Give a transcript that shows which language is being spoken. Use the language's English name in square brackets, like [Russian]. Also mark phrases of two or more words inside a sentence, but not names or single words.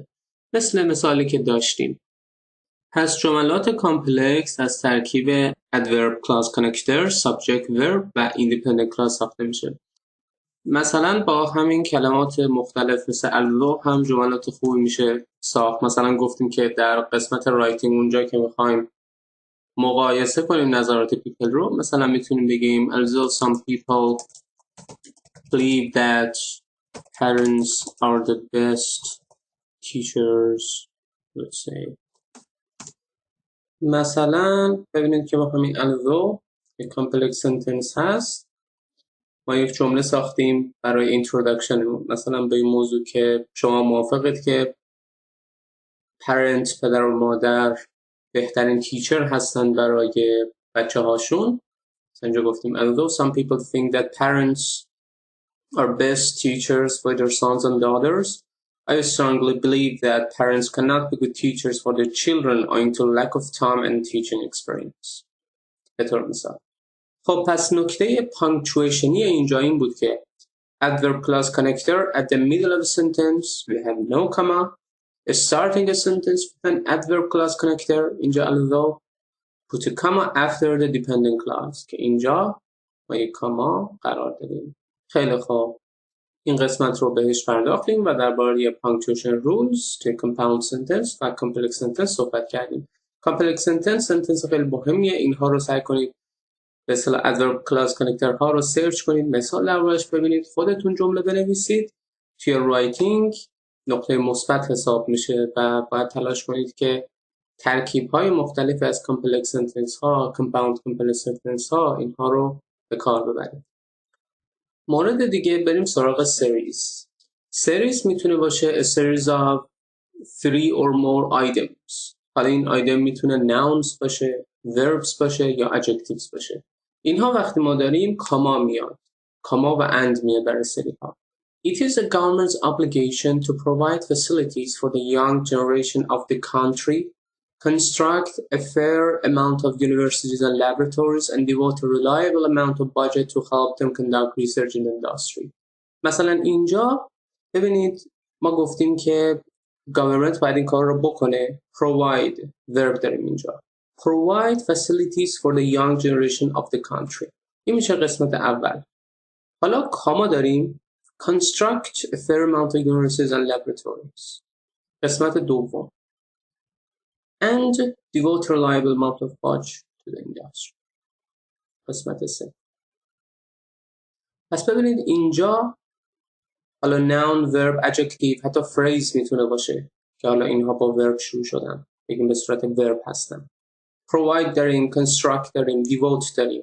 [Persian] مثل مثالی که داشتیم. پس جملات کامپلکس از ترکیب [English] adverb clause connector، subject verb [Persian] و [English] independent clause [Persian] ساخته میشه. مثلا با همین کلمات مختلف مثل الو هم جملات خوبی میشه ساخت. مثلا گفتیم که در قسمت رایتینگ اونجا که میخوایم مقایسه کنیم نظرات پیپل رو، مثلا میتونیم بگیم [English] although some people believe that parents are the best teachers, let's say. [Persian] مثلا ببینید که با همین although یک [English] complex sentence [Persian] هست، ما یک جمله ساختیم برای introduction مثلا به این موضوع که شما موافقید که parent پدر و مادر بهترین تیچر هستن برای بچه هاشون. اینجا گفتیم [English] although some people think that parents are best teachers for their sons and daughters, I strongly believe that parents cannot be good teachers for their children owing to lack of time and teaching experience. [Persian] به طور مثال. خب پس نکته پانکچویشنی اینجا این بود که [English] adverb clause connector at the middle of a sentence we have no comma, starting a sentence with an adverb clause connector اینجا although put a comma after the dependent clause [Persian] که اینجا ما یک کاما قرار دادیم. خیلی خوب، این قسمت رو بهش پرداختیم و درباره [English] punctuation rules [Persian] توی [English] compound sentence [Persian] و [English] complex sentence [Persian] صحبت کردیم. [English] complex sentence [Persian] خیلی مهمیه، اینها رو سعی کنید به اصطلاح [English] adverb clause connector [Persian] ها رو سرچ کنید، مثال دربارش ببینید، خودتون جمله بنویسید. توی رایتینگ نقطه مثبت حساب میشه و باید تلاش کنید که ترکیب های مختلف از [English] complex sentence [Persian] ها، [English] compound complex sentence [Persian] ها اینها رو به کار ببرید. مورد دیگه بریم سراغ series. series میتونه باشه [English] a series of 3 or more items. [Persian] حالا این item میتونه nouns باشه، verbs باشه یا adjectives باشه. اینها وقتی ما داریم کاما میاد. کاما و and میاد برای سری ها. [English] It is the government's obligation to provide facilities for the young generation of the country, construct a fair amount of universities and laboratories, and devote a reliable amount of budget to help them conduct research in the industry. [Persian] مثلا اینجا ببینید ما گفتیم که government باید این کار رو بکنه. [English] provide verb [Persian] داریم اینجا. [English] provide facilities for the young generation of the country. [Persian] این میشه قسمت اول. حالا کاما داریم [English] construct a fair amount of universities and laboratories. [Persian] قسمت دوم. [English] And devote a reliable amount of budget to the industry. [Persian] قسمت سه. پس ببینید اینجا حالا [English] noun, verb, adjective [Persian] حتی phrase میتونه باشه که حالا اینها با verb شروع شدن. بگیم به صورت verb هستن. provide داریم، construct داریم، devote داریم.